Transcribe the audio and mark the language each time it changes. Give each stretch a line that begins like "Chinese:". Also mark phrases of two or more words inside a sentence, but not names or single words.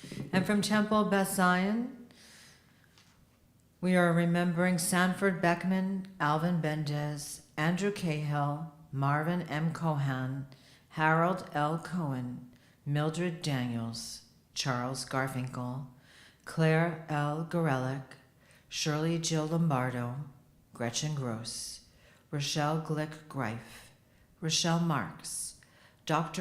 English: And from Temple Beth Zion, we are remembering Sanford Beckman, Alvin Bendez, Andrew Cahill, Marvin M. Cohan, Harold L. Cohen, Mildred Daniels, Charles Garfinkel, Claire L. Gorelick, Shirley Jill Lombardo, Gretchen Gross, Rochelle Glick Greif, Rochelle Marks, Dr.